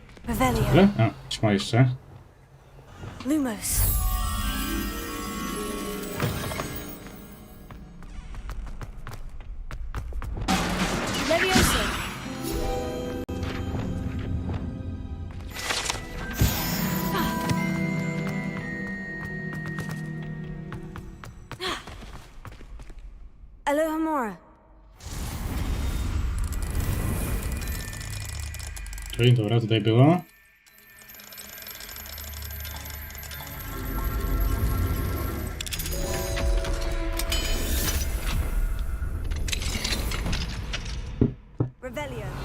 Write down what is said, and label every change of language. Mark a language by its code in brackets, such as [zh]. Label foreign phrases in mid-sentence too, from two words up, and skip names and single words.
[pl] Revelio. Tyle? A, ćma jeszcze. Lumos. Levioso. Alohomora. Czyli dobra, tutaj było. Revelio.